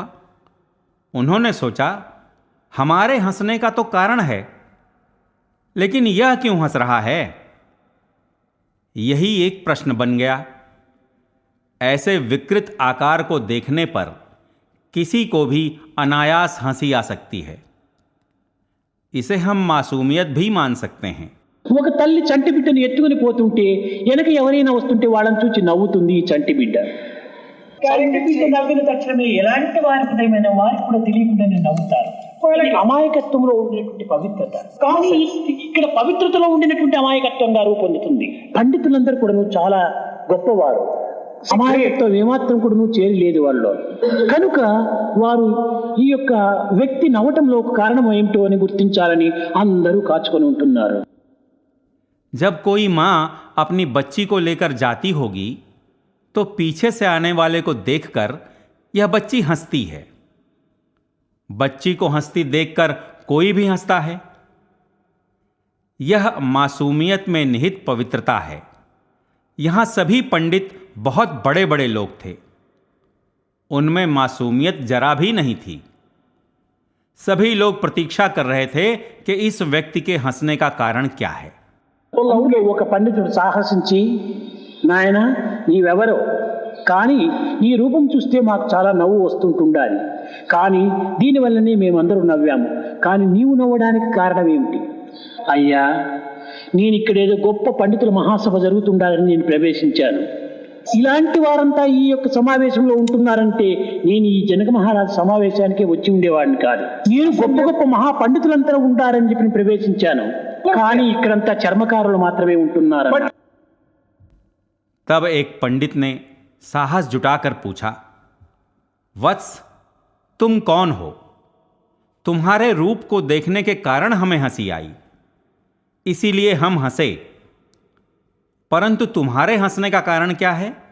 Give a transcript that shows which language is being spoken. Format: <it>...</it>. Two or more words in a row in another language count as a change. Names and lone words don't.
<hi>उन्होंने सोचा, हमारे हंसने का तो कारण है, लेकिन यह क्यों हंस रहा है? यही एक प्रश्न बन गया। ऐसे विकृत आकार को देखने पर किसी को भी अनायास हंसी आ सकती है। इसे हम मासूमियत भी मान सकते हैं।</hi> <te>ఒక తల్లి చంటి బిడ్డను ఎత్తుకుని పోతుంటే వెనక ఎవరైనా వస్తుంటే వాళ్ళని చూసి నవ్వుతుంది ఈ చంటి బిడ్డ. చంటి బిడ్డ నవ్విన తక్షణమే ఎలాంటి వారికి కూడా తెలియకుండానే నవ్వుతారు. వాళ్ళకి అమాయకత్వంలో ఉండేటువంటి పవిత్రత, కానీ ఇక్కడ పవిత్రతలో ఉండినటువంటి అమాయకత్వంగా రూపొందుతుంది. పండితులందరూ కూడా చాలా గొప్పవారు, అమాయకత్వం ఏమాత్రం కూడా చేరలేదు వాళ్ళు. కనుక వారు ఈ యొక్క వ్యక్తి నవ్వటంలో కారణం ఏమిటో అని గుర్తించాలని అందరూ కాచుకొని ఉంటున్నారు.</te> <hi>जब कोई माँ अपनी बच्ची को लेकर जाती होगी तो पीछे से आने वाले को देखकर यह बच्ची हंसती है। बच्ची को हंसती देखकर कोई भी हंसता है। यह मासूमियत में निहित पवित्रता है। यहाँ सभी पंडित बहुत बड़े बड़े लोग थे, उनमें मासूमियत जरा भी नहीं थी। सभी लोग प्रतीक्षा कर रहे थे कि इस व्यक्ति के हंसने का कारण क्या है।</hi> <te>అందులో ఒక పండితుడు సాహసించి, నాయన నీవెవరో, కానీ నీ రూపం చూస్తే మాకు చాలా నవ్వు వస్తుంటుండాలి, కానీ దీనివల్లనే మేమందరూ నవ్వాము, కానీ నీవు నవ్వడానికి కారణం ఏమిటి? అయ్యా, నేను ఇక్కడ ఏదో గొప్ప పండితుల మహాసభ జరుగుతుండాలని నేను ప్రవేశించాను. ఇలాంటి వారంతా ఈ యొక్క సమావేశంలో ఉంటున్నారంటే నేను ఈ జనక మహారాజు సమావేశానికి వచ్చి ఉండేవాడిని కాదు. నేను గొప్ప గొప్ప మహా పండితులంతా ఉంటారని చెప్పి ప్రవేశించాను, కానీ ఇక్కడంతా చర్మకారులు మాత్రమే ఉంటున్నారు.</te> <hi>तब एक पंडित ने साहस जुटाकर पूछा, वत्स, तुम कौन हो? तुम्हारे रूप को देखने के कारण हमें हंसी आई, इसीलिए हम हंसे, परंतु तुम्हारे हंसने का कारण क्या है?</hi>